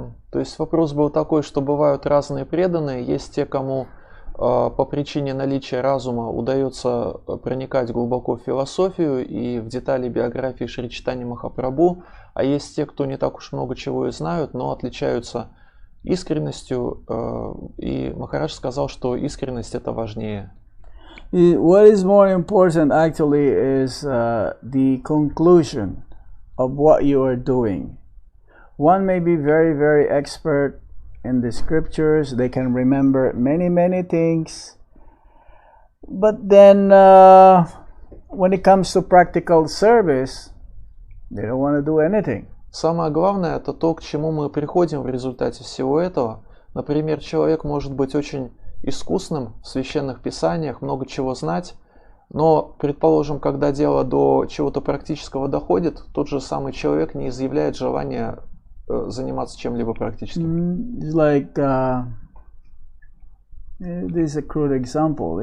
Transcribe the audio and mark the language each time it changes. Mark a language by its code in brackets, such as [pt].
[ru] То есть вопрос был такой, что бывают разные преданные, есть те, кому по причине наличия разума удается проникать глубоко в философию и в детали биографии Шри Чайтаньи Махапрабху, а есть те, кто не так уж много чего и знают, но отличаются искренностью, и Махарадж сказал, что искренность это важнее. [en] What is more important actually is the conclusion of what you are doing. One may be very, very expert in the scriptures. They can remember many, many things. But then when it comes to practical service, they don't want to do anything. [ru] Самое главное, это то, к чему мы приходим в результате всего этого. Например, человек может быть очень искусным в священных писаниях, много чего знать, но, предположим, когда дело до чего-то практического доходит, тот же самый человек не изъявляет желания заниматься чем-либо практическим. [en] It's like this is a crude example.